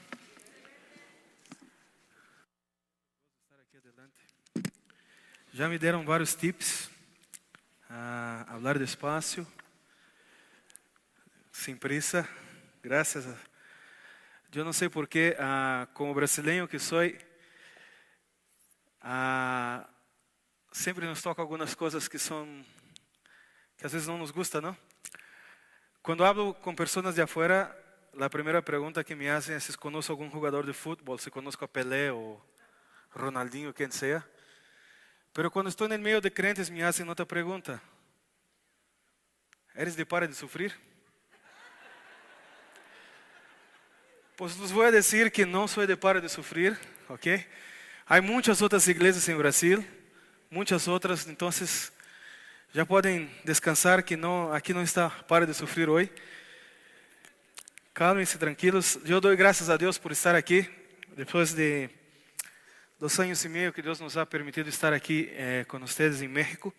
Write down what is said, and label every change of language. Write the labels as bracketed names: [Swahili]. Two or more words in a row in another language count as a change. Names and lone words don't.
[Spanish] Estar aquí adelante. [Portuguese] Já me deram vários tips a [Spanish] hablar despacio, [Portuguese] sem prisa. [Spanish] Gracias. [Portuguese] Eu não sei porque, como brasileiro que sou, sempre nos toca algumas coisas que às vezes não nos gustam, não? Quando hablo com pessoas de afuera, a primeira pergunta que me fazem é se conheço algum jogador de futebol, se conheço a Pelé ou Ronaldinho, quem seja. Pero quando estou no meio de crentes, me fazem outra pergunta: [Spanish] ¿eres de para de sufrir? Pues les [Portuguese] vou dizer que não sou [Spanish] de para de sufrir, ¿ok? [Portuguese] Há muitas outras igrejas em Brasil, muitas outras, então já podem descansar que aqui não está para de sofrer hoje. Calmem-se, tranquilos. Eu dou graças a Deus por estar aqui, depois de 2 anos e meio que Deus nos [Spanish] ha permitido [Portuguese] estar aqui com vocês em México.